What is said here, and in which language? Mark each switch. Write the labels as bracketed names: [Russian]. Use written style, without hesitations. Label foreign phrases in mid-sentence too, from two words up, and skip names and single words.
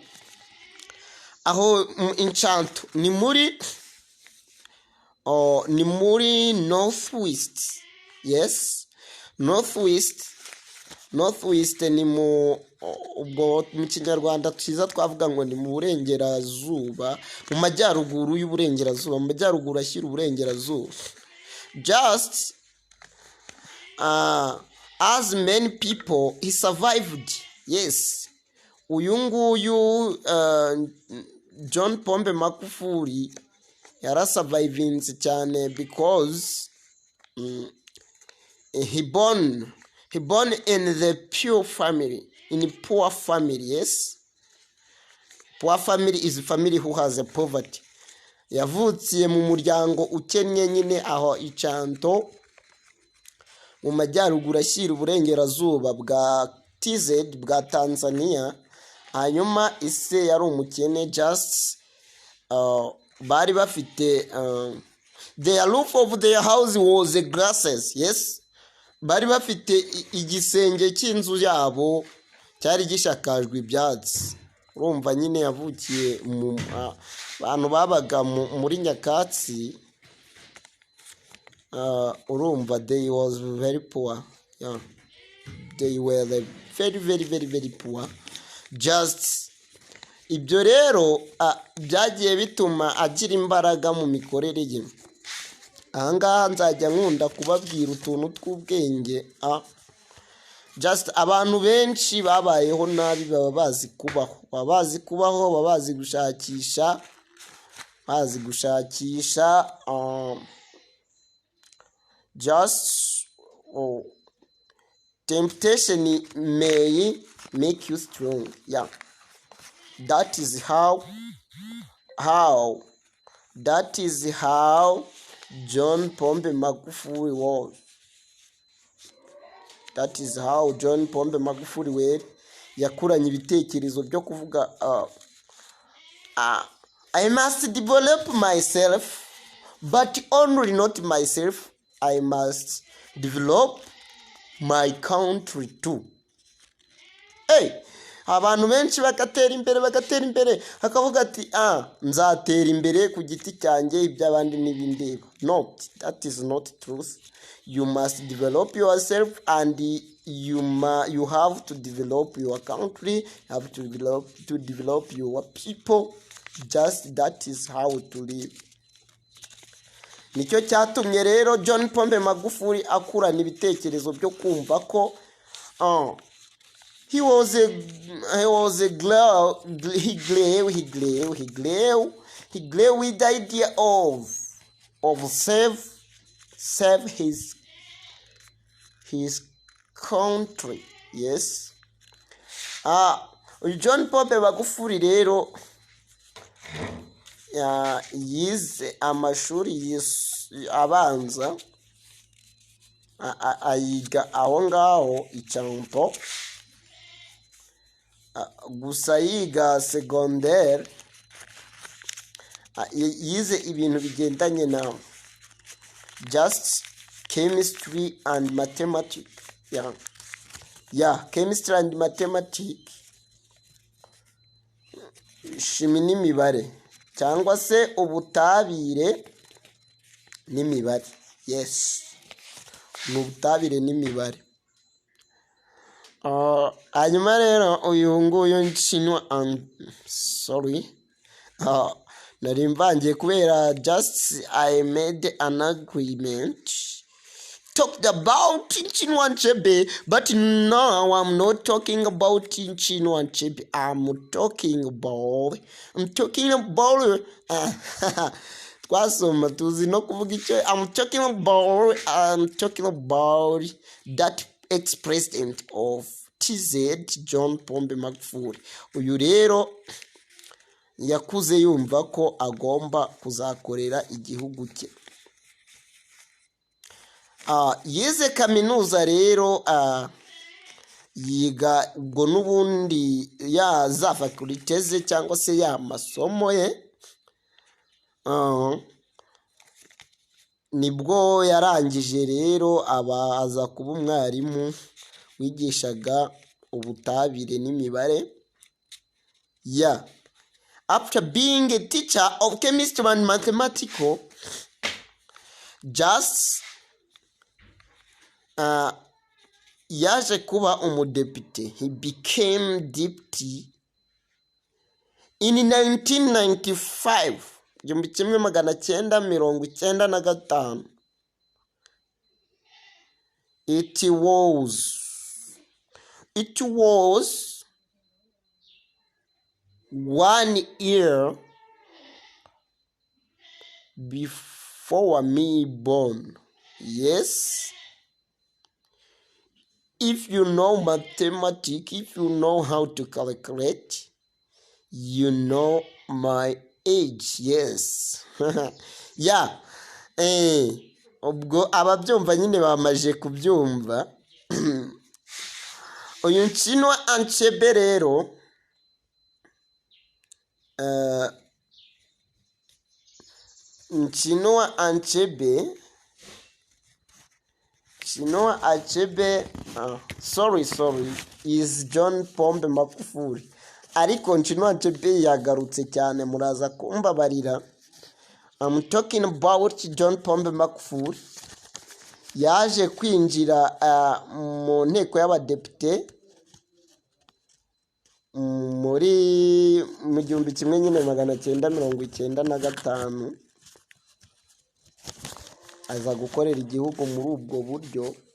[Kinyarwanda] Aho Inchanto ni muri Northwest. Yes, Northwest ni ubwo mu Kinyarwanda tuziza twavuga ngo ni mu burengerazuba, mu majyaruguru y'uburengerazuba, mu majyaruguru ashyira uburengerazuba. [English] Just as many people he survived. Yes, [Kinyarwanda] uyu nguyu John Pombe Magufuli yarasurvivinze cyane [English] because he born in the poor family. Yes, poor family is a family who has a poverty. [Kinyarwanda] Yavukiye mu muryango ukennye nyine aho Inchanto mu majyaruguru ashyira uburengerazuba bwa TZ bwa Tanzania. Hanyuma ise yari umukene. [English] Just [Kinyarwanda] bari bafite [English] the roof of their house was a grasses. Yes, [Kinyarwanda] bari bafite igisenge cy'inzu yabo cyari gishakajwe ibyatsi. Urumva nyine yavukiye mu bantu babaga muri nyakatsi. [English] Urumva they was very poor. Yeah, they were very poor. [Kinyarwanda] Just ibyo rero byagiye bituma agira imbaraga mu mikorere ye. Ahangaha nzajya nkunda kubabwira utuntu tw'ubwenge. Just abantu benshi babayeho nabi baba bazi kubaho, baba bazi gushakisha. [English] Just temptation may make you strong. Yeah, that is how John Pombe Magufuli was. That is how John Pombe Magufuli were. [Kinyarwanda] Yakuranye ibitekerezo byo kuvuga [English] I must develop myself, but only not myself. I must develop my country too. [Kinyarwanda] Hey, abantu benshi bagatera imbere hakavuga ati nzatera imbere ku giti cyanjye iby'abandi n'ibindeba. [English] No, that is not truth. You must develop yourself and you have to develop your country, you have to develop your people. Just that is how to live. [Kinyarwanda] Nicyo cyatumye rero John Pombe Magufuli akurana ibitekerezo byo kumva ko [English] he grew with the idea of save his country. Yes. [Kinyarwanda] John Pombe Magufuli rero yize amashuri abanza ayiga aho ngaho icyampo, gusa yiga secondaire yize ibintu bigendanye na [English] just chemistry and mathematics. Chemistry and mathematics, [Kinyarwanda] shimi n'imibare cyangwa se ubutabire n'imibare. Yes, ubutabire n'imibare. Hanyuma rero uyu nguyu nari mvangiye kubera [English] just I made an agreement talked about Chinua Achebe, but now I'm not talking about Chinua Achebe. I'm talking about [Kinyarwanda] twasoma tuzi no kuvuga icyo. [English] I'm talking about that ex-president of TZ, John Pombe Magufuli. [Kinyarwanda] Uyu rero yakuze yumva ko agomba kuzakorera igihugu cye. Yize kaminuza rero, yiga ubwo n'ubundi ya za faculty ze cyangwa se ya masomo ye. Nibwo yarangije rero aza kuba umwarimu wigishaga ubutabire n'imibare. [English] After being a teacher of chemistry and mathematics, just [Kinyarwanda] yaje kuba umudepite. [English] He became deputy in 1995, 1995. It was 1 year before me born. Yes. If you know mathematics, if you know how to calculate, you know my age. Yes. [Kinyarwanda] Ubwo ababyumva nyine bamaje kubyumva. Uyu Chinua Achebe rero Chinua Achebe [English] sorry is [Kinyarwanda] John Pombe Magufuli, ariko Chinua Achebe yagarutse cyane, muraza kumbabarira. [English] I'm talking about John Pombe Magufuli. [Kinyarwanda] Yaje kwinjira mu nteko y'abadepite mu 1995, aza gukorera igihugu muri ubwo buryo.